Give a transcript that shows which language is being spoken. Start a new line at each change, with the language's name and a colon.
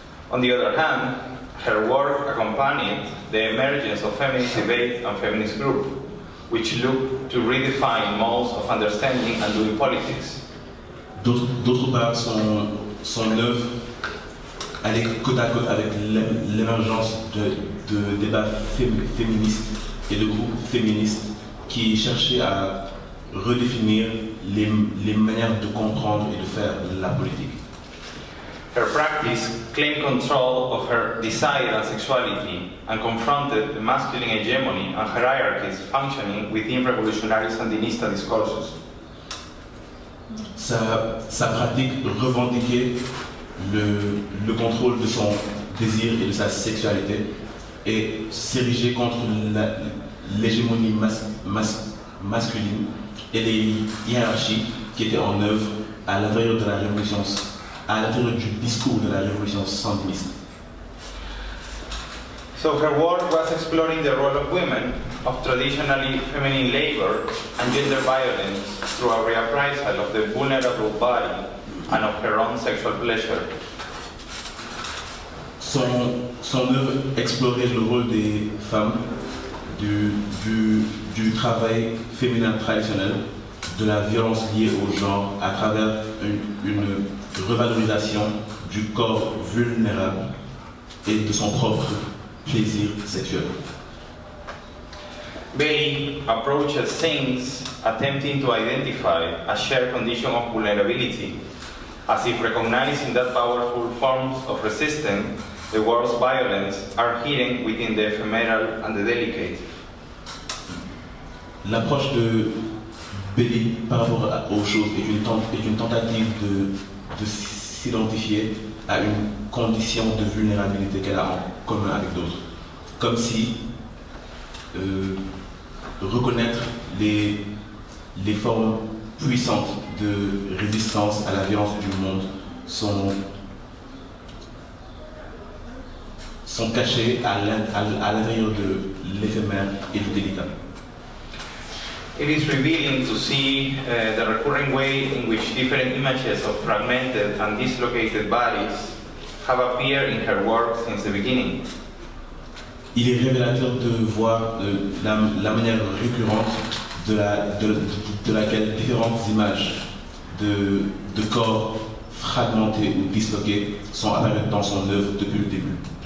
English: On the other hand, her work accompanied the emergence of feminist debate and feminist groups, which look to redefine modes of understanding and doing politics.
French: D'autre part, son œuvre allait côte à côte avec l'émergence de débats féministes et de groupes féministes qui cherchaient à redéfinir les manières de comprendre et de faire la politique.
English: Her practice claimed control of her desire and sexuality and confronted the masculine hegemony and hierarchies functioning within revolutionary Sandinista discourses.
French: Sa pratique revendiquait le contrôle de son désir et de sa sexualité et s'érigeait contre l'hégémonie masculine et les hiérarchies qui étaient en œuvre à l'intérieur de la révolution, à l'intérieur du discours de la révolution sandiniste.
English: So her work was exploring the role of women, of traditionally feminine labor and gender violence through a reappraisal of the vulnerable body and of her own sexual pleasure.
French: Son œuvre explorait le rôle des femmes, du travail féminin traditionnel, de la violence liée au genre à travers une revalorisation du corps vulnérable et de son propre plaisir sexuel.
English: Bailey approaches things attempting to identify a shared condition of vulnerability, as if recognizing that powerful forms of resistance, the world's violence, are hidden within the ephemeral and the delicate.
French: L'approche de Bailey par rapport aux choses est une tentative de s'identifier à une condition de vulnérabilité qu'elle a en commun avec d'autres. Comme si reconnaître les formes puissantes de résistance à la violence du monde sont cachées à l'intérieur de l'éphémère et du délicat.
English: It is revealing to see the recurring way in which different images of fragmented and dislocated bodies have appeared in her work since the beginning.
French: Il est révélateur de voir la manière récurrente de laquelle différentes images de corps fragmentés ou disloqués sont apparues dans son œuvre depuis le début.